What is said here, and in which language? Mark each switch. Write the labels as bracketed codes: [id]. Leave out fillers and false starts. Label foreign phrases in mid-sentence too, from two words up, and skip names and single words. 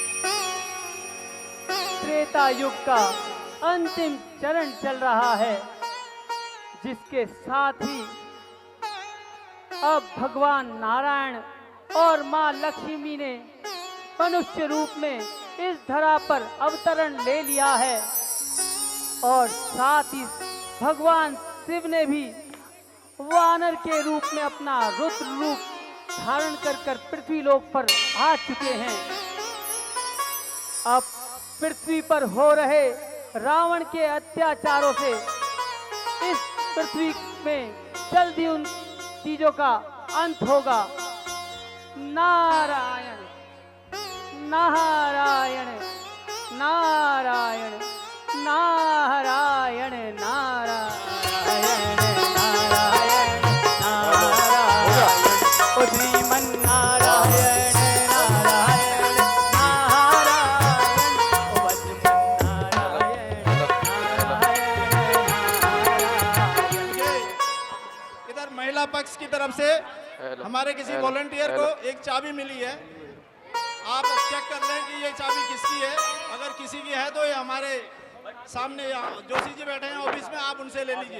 [hi] त्रेता युग का अंतिम चरण चल रहा है, जिसके साथ ही अब भगवान नारायण और मां लक्ष्मी ने मनुष्य रूप में इस धरा पर अवतरण ले लिया है, और साथ ही भगवान शिव ने भी वानर के रूप में अपना रुद्र रूप धारण कर पृथ्वी लोक पर आ चुके हैं। अब पृथ्वी पर हो रहे रावण के अत्याचारों से इस पृथ्वी में जल्दी उन चीजों का अंत होगा। नारायण नारायण नारायण नारायण नारायण नारायण नारायण। ओ श्रीमन नारायण नारायण नारायण। ओ वज्रमन नारायण नारायण। इधर महिला पक्ष की तरफ से हमारे किसी वॉलंटियर को एक चाबी मिली है। आप चेक कर लें कि ये चाबी किसकी है। अगर किसी की है तो ये हमारे सामने जोशी जी बैठे हैं ऑफिस में, आप उनसे ले लीजिए।